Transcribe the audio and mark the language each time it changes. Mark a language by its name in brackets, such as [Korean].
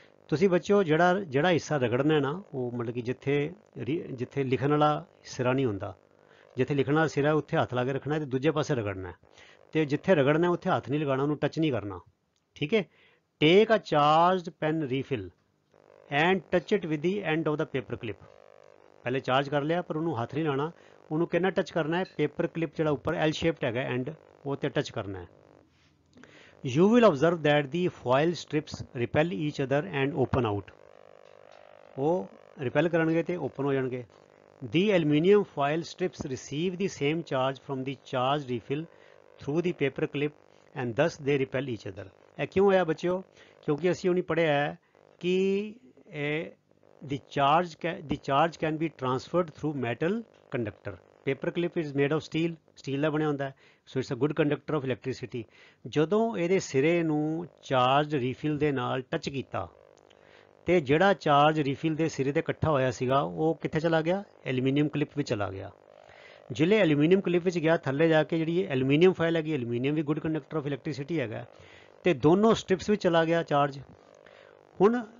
[Punjabi] ਤੁਸੀਂ ਬੱਚਿਓ ਜਿਹੜਾ ਹਿੱਸਾ ਰਗੜਨਾ ਨਾ, ਉਹ ਮਤਲਬ ਕਿ ਜਿੱਥੇ ਲਿਖਣ ਵਾਲਾ ਸਿਰਾ ਨਹੀਂ ਹੁੰਦਾ, ਜਿੱਥੇ ਲਿਖਣ ਵਾਲਾ ਸਿਰਾ ਉੱਥੇ ਹੱਥ ਲਾ ਕੇ ਰੱਖਣਾ ਤੇ ਦੂਜੇ ਪਾਸੇ ਰਗੜਨਾ, ਤੇ ਜਿੱਥੇ ਰਗੜਨਾ ਉੱਥੇ ਹੱਥ ਨਹੀਂ ਲਗਾਉਣਾ, ਉਹਨੂੰ ਟੱਚ ਨਹੀਂ ਕਰਨਾ। ਠੀਕ ਹੈ, [English] Take a charged pen refill and touch it with the end of the paper clip. [Punjabi] ਪਹਿਲੇ ਚਾਰਜ ਕਰ ਲਿਆ ਪਰ ਉਹਨੂੰ ਹੱਥ ਨਹੀਂ ਲਾਉਣਾ, ਉਹਨੂੰ ਕਿੰਨਾ ਟੱਚ ਕਰਨਾ ਹੈ? ਪੇਪਰ ਕਲਿੱਪ ਜਿਹੜਾ ਉੱਪਰ ਐਲ ਸ਼ੇਪਡ ਹੈਗਾ ਐਂਡ, ਉਹ ਤੇ ਟੱਚ ਕਰਨਾ ਹੈ। [English] You will observe that the foil strips repel each other and open out. [Punjabi] ਉਹ ਰਿਪੈਲ ਕਰਨਗੇ ਤੇ ਓਪਨ ਹੋ ਜਾਣਗੇ। [English] The aluminium foil strips receive the same charge from the charged refill through the paper clip and thus they repel each other. [Punjabi] ਇਹ ਕਿਉਂ ਹੋਇਆ ਬੱਚਿਓ? ਕਿਉਂਕਿ ਅਸੀਂ ਉਹਨੇ ਪੜ੍ਹਿਆ ਹੈ ਕਿ [English] the charge can be transferred through metal conductor. Paper clip is made of steel, [Punjabi] steel ਦਾ ਬਣਿਆ ਹੁੰਦਾ ਹੈ, [English] So it's a good conductor of electricity. [Punjabi] ਜਦੋਂ ਇਹਦੇ ਸਿਰੇ ਨੂੰ ਚਾਰਜ ਰੀਫਿਲ ਦੇ ਨਾਲ ਟੱਚ ਕੀਤਾ ਤੇ ਜਿਹੜਾ ਚਾਰਜ ਰੀਫਿਲ ਦੇ ਸਿਰੇ ਤੇ ਇਕੱਠਾ ਹੋਇਆ ਸੀਗਾ ਉਹ ਕਿੱਥੇ ਚਲਾ ਗਿਆ? ਐਲੂਮੀਨੀਅਮ ਕਲਿੱਪ ਵਿੱਚ ਚਲਾ ਗਿਆ। ਜਿਹੜੇ ਐਲੂਮੀਨੀਅਮ ਕਲਿੱਪ ਵਿੱਚ ਗਿਆ, ਥੱਲੇ ਜਾ ਕੇ ਜਿਹੜੀ ਐਲੂਮੀਨੀਅਮ ਫਾਇਲ ਹੈਗੀ, aluminium we good conductor of electricity ਹੈਗਾ, ਤੇ ਦੋਨੋਂ ਸਟ੍ਰਿਪਸ ਵਿੱਚ ਚਲਾ ਗਿਆ ਚਾਰਜ। ਹੁਣ